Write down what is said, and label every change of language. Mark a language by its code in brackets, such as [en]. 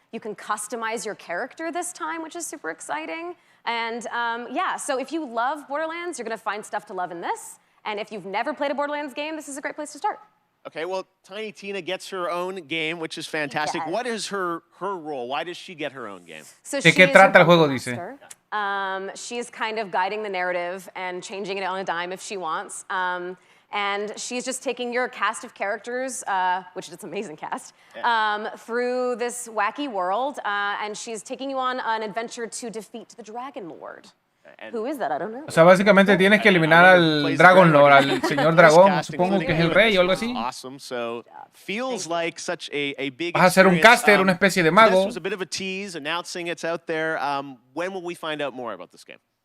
[en] You can customize your character this time, which is super exciting. And yeah, so if you love Borderlands, you're going to find stuff to love in this. And if you've never played a Borderlands game, this is a great place to start. Okay, well, Tiny Tina gets her own game, which is fantastic. Yes. What is her role? Why does she get her own game? So [es] ¿De qué trata el juego, dice? [en] She's kind of guiding the narrative and changing it on a dime if she wants. And she's just taking your cast of characters, which is an amazing cast, through this wacky world. And she's taking you on an adventure to defeat the Dragon Lord. And Who is that? I don't know. [es] O sea, básicamente tienes que eliminar al Dragon Lord, al señor dragón, supongo que es el rey o algo así. [en] Awesome. So feels like such a big [es] Vas a ser un [en] experience. [es] caster, una especie de [en] So [es] mago. [en] this was a bit of a tease, announcing it's out there. When will we find out more about this game?